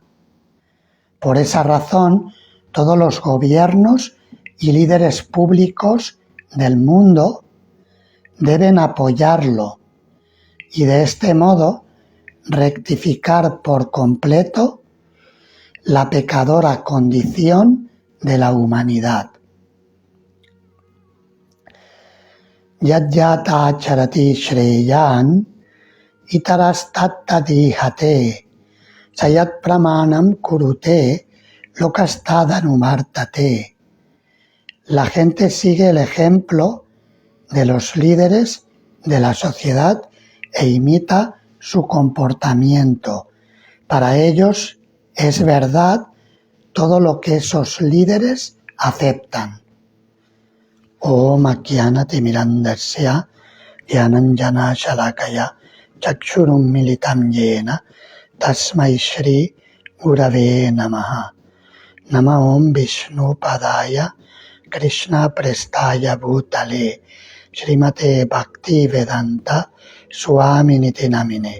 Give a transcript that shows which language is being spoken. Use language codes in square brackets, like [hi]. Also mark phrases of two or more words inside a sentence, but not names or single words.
[es] Por esa razón, todos los gobiernos y líderes públicos del mundo deben apoyarlo y de este modo rectificar por completo la pecadora condición de la humanidad. [sa] Yat yat acharati shreyan itaras tattadihate sayat pramanam kurute lokastadanumārtate. [es] La gente sigue el ejemplo de los líderes de la sociedad e imita su comportamiento. Para ellos es verdad todo lo que esos líderes aceptan. [sa] Om Ajnanati Mirandasya Gyananjana Shalakaya Chakshurum Militam Yena Tasmai Shri Gurave Namaha. Nama Om Vishnu Padaya Krishna Prestaya Bhutale Srimate Bhakti Vedanta Swamini Namine.